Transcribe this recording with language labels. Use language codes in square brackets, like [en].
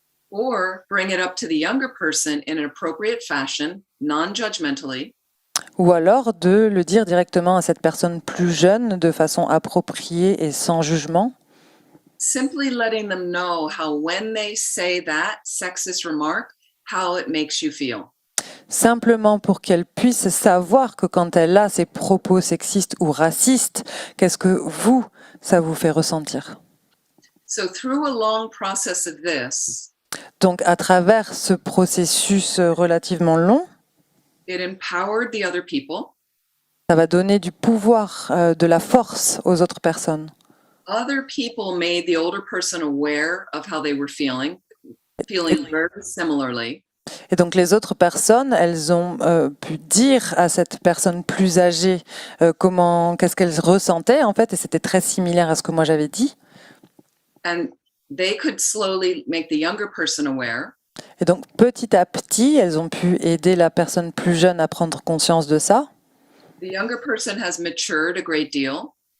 [en] Or bring it up to the younger person in an appropriate fashion, non-judgmentally, [fr] Ou alors de le dire directement à cette personne plus jeune de façon appropriée et sans jugement. [en] simply letting them know how when they say that sexist remark, how it makes you feel. [fr] Simplement pour qu'elle puisse savoir que quand elle a ces propos sexistes ou racistes, qu'est-ce que ça vous fait ressentir. [en] So through a long process of this, [fr] Donc à travers ce processus relativement long, [en] it empowered the other people. [fr] ça va donner du pouvoir, de la force aux autres personnes. [en] Other people made the older person aware of how they were feeling very similarly. [fr] Et donc les autres personnes, elles ont pu dire à cette personne plus âgée qu'est-ce qu'elle ressentait en fait, et c'était très similaire à ce que moi j'avais dit. [en] And they could slowly make the younger person aware. [fr] Et donc petit à petit, elles ont pu aider la personne plus jeune à prendre conscience de ça. [en] The younger person has matured a great deal.